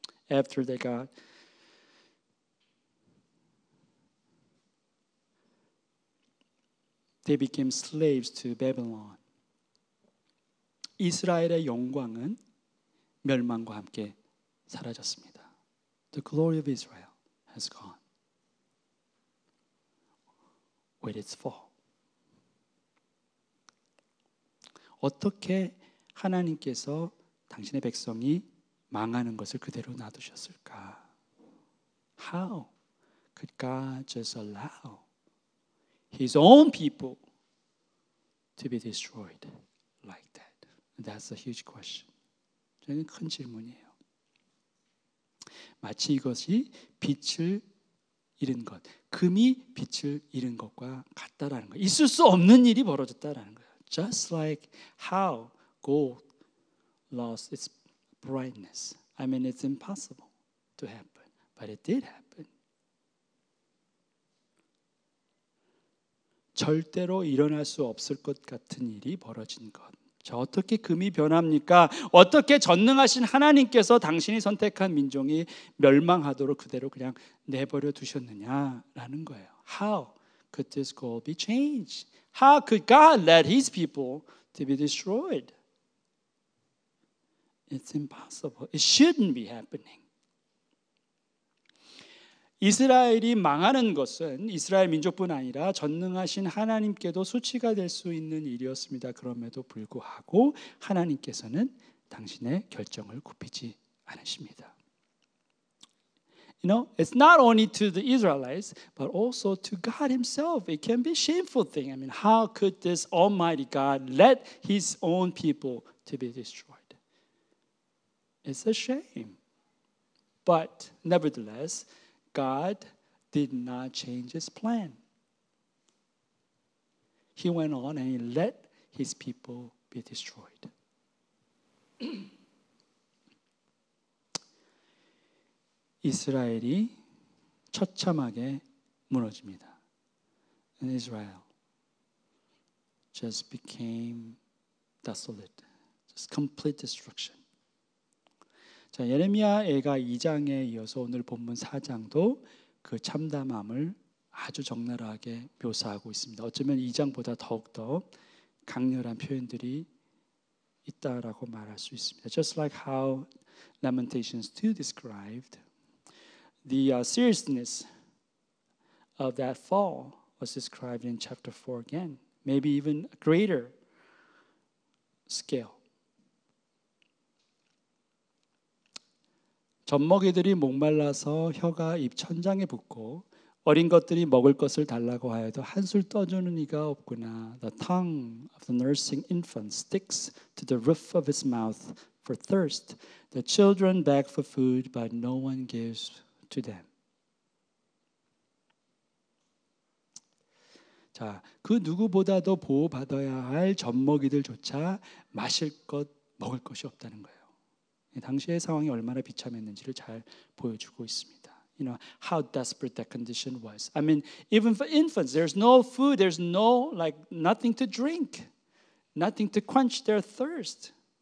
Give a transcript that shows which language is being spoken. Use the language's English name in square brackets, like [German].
[English] After they became slaves to Babylon. [Korean] 이스라엘의 영광은 멸망과 함께 사라졌습니다. [English] The glory of Israel has gone with its fall. [Korean] 어떻게 하나님께서 당신의 백성이 망하는 것을 그대로 놔두셨을까? [English] How could God just allow His own people to be destroyed like that? That's a huge question. [Korean] 저는 큰 질문이에요. 마치 이것이 빛을 잃은 것, 금이 빛을 잃은 것과 같다라는 거예요. 있을 수 없는 일이 벌어졌다라는 거예요. [English] Just like how gold lost its brightness. I mean, it's impossible to happen, but it did happen. [Korean] 절대로 일어날 수 없을 것 같은 일이 벌어진 것. 자, 어떻게 금이 변합니까? 어떻게 전능하신 하나님께서 당신이 선택한 민족이 멸망하도록 그대로 그냥 내버려 두셨느냐라는 거예요. [English] How could this gold be changed? How could God let His people to be destroyed? It's impossible. It shouldn't be happening. [Korean] 이스라엘이 망하는 것은 이스라엘 민족뿐 아니라 전능하신 하나님께도 수치가 될 수 있는 일이었습니다. 그럼에도 불구하고 하나님께서는 당신의 결정을 굽히지 않으십니다. [English] You know, it's not only to the Israelites, but also to God Himself. It can be a shameful thing. I mean, how could this Almighty God let His own people to be destroyed? It's a shame. But nevertheless, God did not change His plan. He went on and He let His people be destroyed. [Korean] 이스라엘이 처참하게 무너집니다. [English] And Israel just became desolate. Just complete destruction. [Korean] 자, 예레미야애가 2장에 이어서 오늘 본문 4장도 그 참담함을 아주 적나라하게 묘사하고 있습니다. 어쩌면 2장보다 더욱더 강렬한 표현들이 있다라고 말할 수 있습니다. [English] Just like how Lamentations 2 described the seriousness of that fall was described in chapter 4 again, maybe even a greater scale. [Korean] 젖먹이들이 목말라서 혀가 입 천장에 붙고 어린 것들이 먹을 것을 달라고 하여도 한술 떠주는 이가 없구나. [English] The tongue of the nursing infant sticks to the roof of his mouth for thirst. The children beg for food, but no one gives to them. [Korean] 자, 그 누구보다도 보호받아야 할 젖먹이들조차 마실 것, 먹을 것이 없다는 거예요. 당시의 상황이 얼마나 비참했는지를 잘 보여주고 있습니다. [English] You know how desperate that condition was. I mean, even for infants, there's no food, there's no nothing to drink, nothing to quench their thirst.